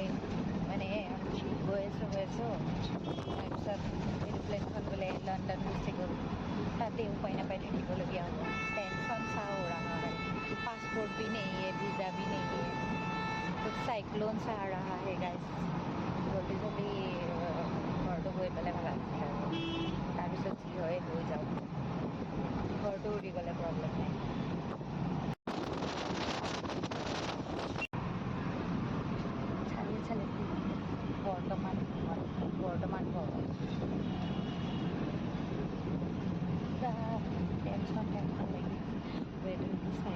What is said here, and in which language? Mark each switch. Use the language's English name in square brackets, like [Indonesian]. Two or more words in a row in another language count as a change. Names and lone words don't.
[Assamese] মানে গৈ আছোঁ তাৰপিছত এৰোপ্লেনখন বোলে লণ্ডন গুচি গ'ল, তাতে উপায় নাপাই থাকিবলগীয়া হ'ব। [Hindi] টেনশ্যন सा हो रहा है, पासपोर्ट भी नहीं है, वीज़ा भी नहीं है, कुछ साइक्लोन सा आ रहा है गाइस। [Assamese] জলদি জলদি ঘৰটো গৈ পেলাই ভাল আছিলে আৰু, তাৰপিছত যি হয় হৈ যাওক। ঘৰটো উৰি গ'লে প্ৰব্লেম নাই। চালি বৰ্তমান টেনশ্যন লাগি ৱেডাৰটো চাই।